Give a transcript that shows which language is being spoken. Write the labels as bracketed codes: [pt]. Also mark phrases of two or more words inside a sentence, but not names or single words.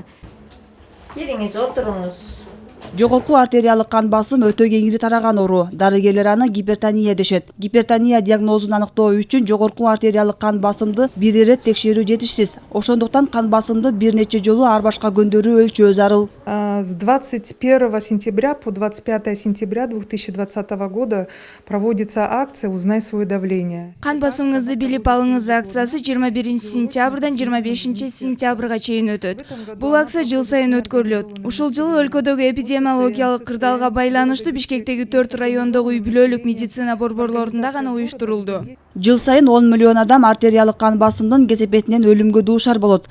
[ky] Келиңиз, отуруңуз. Жогорку артериялык кан басым өтө кеңири тараган оору. Дарыгерлер аны гипертония дешет. Гипертония диагнозун аныктоо үчүн жогорку артериялык кан басымды бир ирет текшерүү жетишсиз. Ошондуктан кан басымды бир нече жолу ар башка күндөрү өлчөө зарыл. [ru] С 21 сентября по 25 сентября 2020 года проводится акция «Узнай свое давление». [ky] Кан басымыңызды билип алыңыз акциясы 21 сентябрдан 25 сентябрга чейин өтөт. Бул акция жыл сайын өткөрүлөт. Ушул жылы өлкөдөгү эпидемиологиялык кырдаалга байланыштуу Бишкектеги 4 райондогу үй бүлөлүк медицина борборлорунда гана уюштурулду. Жыл сайын 10 миллион адам артериялык кан басымдын кесепетинен өлүмгө дуушар болот.